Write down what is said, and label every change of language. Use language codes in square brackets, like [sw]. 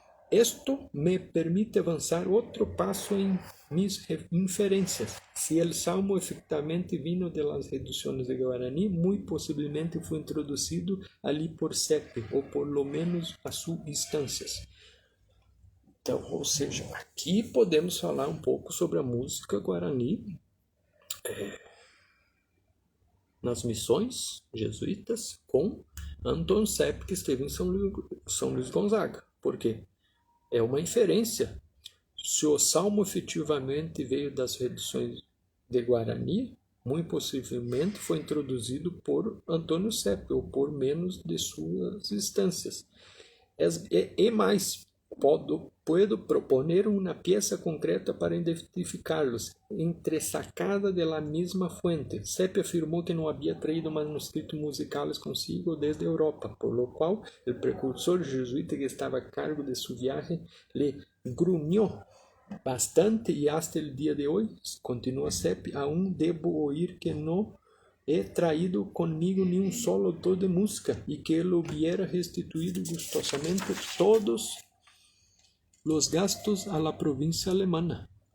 [es] Esto me permite avanzar otro paso en mis inferencias. Si el salmo efectivamente vino de las reducciones de Guaraní, muy posiblemente fue introducido allí por Sepp, ou por lo menos a sus instancias. [pt] Então, ou seja, aqui podemos falar um pouco sobre a música Guarani nas missões jesuítas com Anton Sepp, que esteve em São Luís Gonzaga. Por quê? É uma inferência. Se o salmo efetivamente veio das reduções de Guarani, muito possivelmente foi introduzido por Antônio Sepp ou por menos de suas instâncias. E mais, [es] puedo proponer una pieza concreta para identificarlos, entresacada de la misma fuente. Sepp afirmó que no había traído manuscritos musicales consigo desde Europa, por lo cual el precursor jesuita que estaba a cargo de su viaje le gruñó bastante y hasta el día de hoy, continúa Sepp, aún debo oír que no he traído conmigo ni un solo autor de música y que él hubiera restituido gustosamente todos los gastos a la provincia alemana.